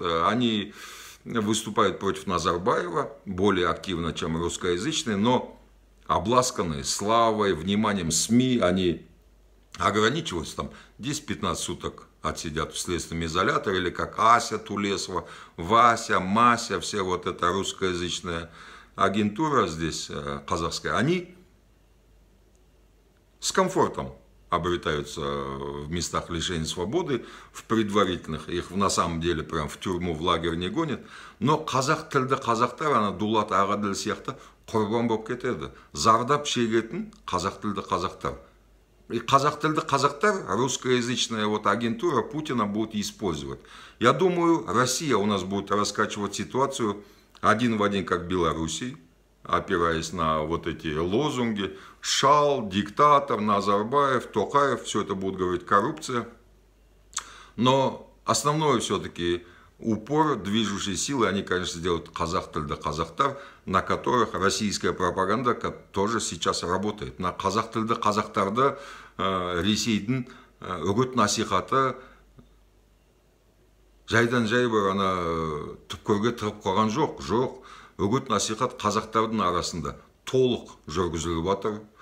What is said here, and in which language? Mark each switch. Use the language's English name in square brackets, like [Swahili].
[Russian] Они выступают против Назарбаева более активно, чем русскоязычные, но обласканные славой, вниманием СМИ, они ограничиваются там 10-15 суток отсидят в следственном изоляторе, или как Ася Тулесова, Вася, Мася, все вот это русскоязычная агентура здесь казахская, они с комфортом обретаются в местах лишения свободы, в предварительных, их на самом деле прям в тюрьму, в лагерь не гонят, но [Kazakh] қазақ тілді қазақтар, ана Дулат Агадил сияқты құрбан болып кетеді. Зардап шегетін қазақ тілді қазақтар. И қазақ тілді қазақтар, [Russian] русскоязычная вот агентура Путина будет использовать. Я думаю, Россия у нас будет раскачивать ситуацию один в один, как в Белоруссии, опираясь на вот эти лозунги. Шал, диктатор, Назарбаев, Токаев, все это будут говорить коррупция. Но основное все-таки упор, движущие силы, они, конечно, сделают [Kazakh] қазақ тілді қазақтар, [Russian] на которых российская пропаганда тоже сейчас работает. [Kazakh] На қазақ тілді қазақтарды Ресейдің үгіт насихаты жайдан жай бір ана түпкірге тығып қойған жоқ. Үгіт насихат қазақтардың арасында толық жүргізіліп жатыр.